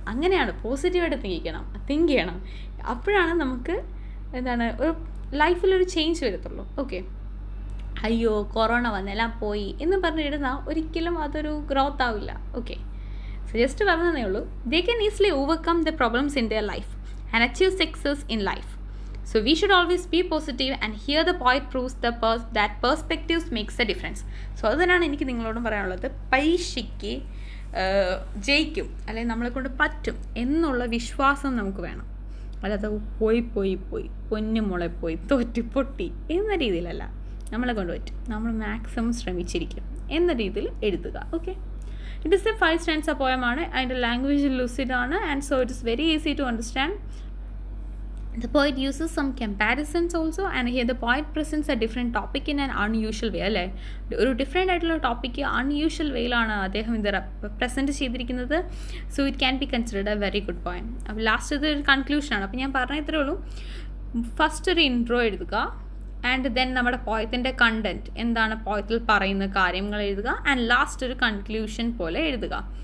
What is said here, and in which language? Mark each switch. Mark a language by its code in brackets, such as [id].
[ml] അങ്ങനെയാണ് പോസിറ്റീവായിട്ട് തിങ്ക് ചെയ്യണം. അപ്പോഴാണ് നമുക്ക് എന്താണ് ഒരു ലൈഫിലൊരു ചേഞ്ച് വരത്തുള്ളൂ. ഓക്കെ, അയ്യോ കൊറോണ വന്നെല്ലാം പോയി എന്ന് പറഞ്ഞിരുന്നാൽ ഒരിക്കലും അതൊരു ഗ്രോത്ത് ആവില്ല. [en] okay, so just [ml] പറഞ്ഞതേ ഉള്ളൂ. [en] They can easily overcome the problems in their life and achieve success in life. So we should always be positive, and here the poet proves that perspectives makes a difference. [ml] So അതുതന്നെയാണ് എനിക്ക് നിങ്ങളോടും പറയാനുള്ളത്. പരീക്ഷയ്ക്ക് ജയിക്കും അല്ലെങ്കിൽ നമ്മളെ കൊണ്ട് പറ്റും എന്നുള്ള വിശ്വാസം നമുക്ക് വേണം. അല്ലാതെ പോയി പൊന്നുമുളെ പോയി തോറ്റു പൊട്ടി എന്ന രീതിയിലല്ല. നമ്മളെ കൊണ്ട് പറ്റും, നമ്മൾ മാക്സിമം ശ്രമിച്ചിരിക്കും എന്ന രീതിയിൽ എഴുതുക. [en] Okay, it is a 5 stanza പോയമാണ്. അതിൻ്റെ language lucid ആണ്, and so it is very easy to understand. The poet uses some comparisons also, and here the poet presents a different topic in an unusual way. [ml] അല്ലേ, ഒരു different ആയിട്ടുള്ള topic unusual വേയിലാണ് അദ്ദേഹം ഇത് present ചെയ്തിരിക്കുന്നത്. [en] So it can be considered a very good poem. [ml] അപ്പോൾ last ഇത് ഒരു കൺക്ലൂഷനാണ്. അപ്പോൾ ഞാൻ പറഞ്ഞ ഇത്രേ ഉള്ളൂ. ഫസ്റ്റ് ഒരു ഇൻട്രോ എഴുതുക, ആൻഡ് ദെൻ നമ്മുടെ പോയത്തിൻ്റെ കണ്ടൻറ്റ് എന്താണ്, പോയത്തിൽ പറയുന്ന കാര്യങ്ങൾ എഴുതുക, ആൻഡ് ലാസ്റ്റ് ഒരു കൺക്ലൂഷൻ പോലെ എഴുതുക.